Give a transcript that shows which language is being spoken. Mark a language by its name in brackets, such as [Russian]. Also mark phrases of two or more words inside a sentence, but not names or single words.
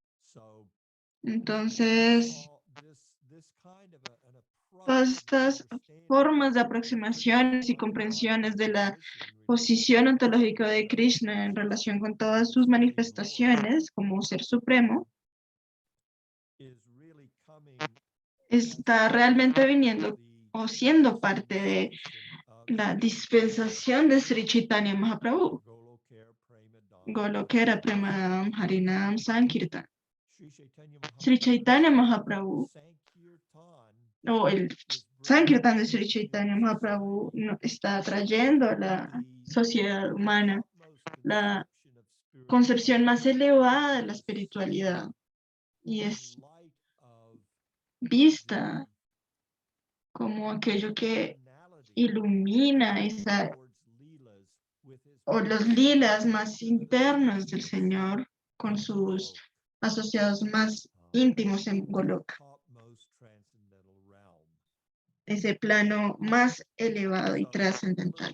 [Spanish] Entonces, todas estas formas de aproximaciones y comprensiones de la posición ontológica de Krishna en relación con todas sus manifestaciones como ser supremo, está realmente viniendo o siendo parte de la dispensación de Sri Chaitanya Mahaprabhu, [Bangla] গোলোকের প্রেমধন হরিনাম সংকীর্তন. [Spanish] Sri Chaitanya Mahaprabhu, o el Sankirtan de Sri Chaitanya Mahaprabhu, está trayendo a la sociedad humana la concepción más elevada de la espiritualidad y es vista como aquello que ilumina esa, o los lilas más internos del Señor con sus asociados más íntimos en Goloka, ese plano más elevado y trascendental.